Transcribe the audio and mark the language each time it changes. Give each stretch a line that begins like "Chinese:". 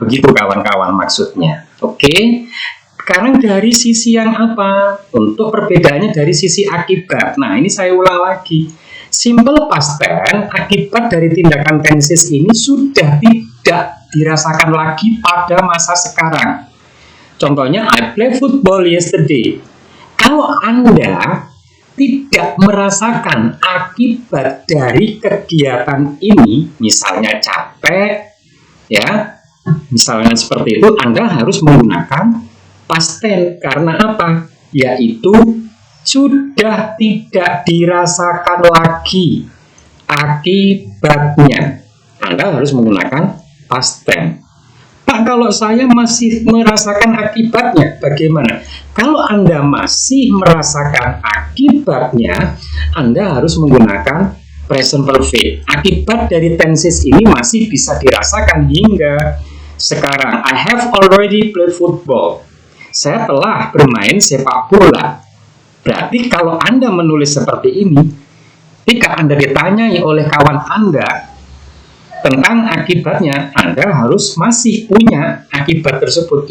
Indonesian: Begitu kawan-kawan maksudnya. Oke. Sekarang dari sisi yang apa? Untuk perbedaannya dari sisi akibat. Nah, ini saya ulang lagi. Simple past tense, akibat dari tindakan tenses ini sudah tidak dirasakan lagi pada masa sekarang. Contohnya,
English: I play football yesterday.
Indonesian: Kalau Anda tidak merasakan akibat dari kegiatan ini, misalnya capek, ya, misalnya seperti itu, Anda harus menggunakan past tense. Karena apa? Yaitu sudah tidak dirasakan lagi akibatnya. Anda harus menggunakan past tense. Pak, kalau saya masih merasakan akibatnya, bagaimana? Kalau Anda masih merasakan akibatnya, Anda harus menggunakan present perfect. Akibat dari tenses ini masih bisa dirasakan hingga sekarang.
English: I have already played football.
Indonesian: Saya telah bermain sepak bola. Berarti kalau Anda menulis seperti ini, ketika Anda ditanyai oleh kawan Anda tentang akibatnya, Anda harus masih punya akibat tersebut.